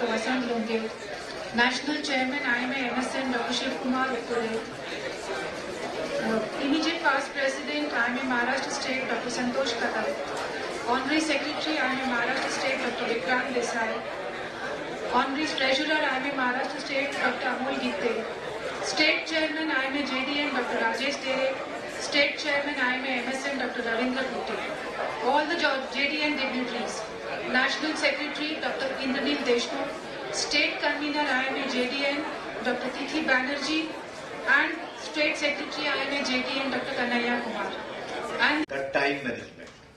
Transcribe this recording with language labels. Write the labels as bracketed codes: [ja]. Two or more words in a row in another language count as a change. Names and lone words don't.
[en] Vasant Longde, National Chairman IMA MSN Dr. Shiv Kumar Uppure, Immediate Past President IMA Maharashtra State Dr. Santosh Katal, Honorary Secretary IMA Maharashtra State Dr. Vikrant Desai, Honorary Treasurer IMA Maharashtra State Dr. Amol Gitte, State Chairman IMA JDN Dr. Rajesh Dere, State Chairman IMA MSN Dr. Ravindra Putte, all the JDN dignitaries, National Secretary Dr. Indranil Deshmukh, State Convener IMA JDN Dr. Tithi Banerjee, and State Secretary IMA JDN Dr. Kanhaiya Kumar. And the time management.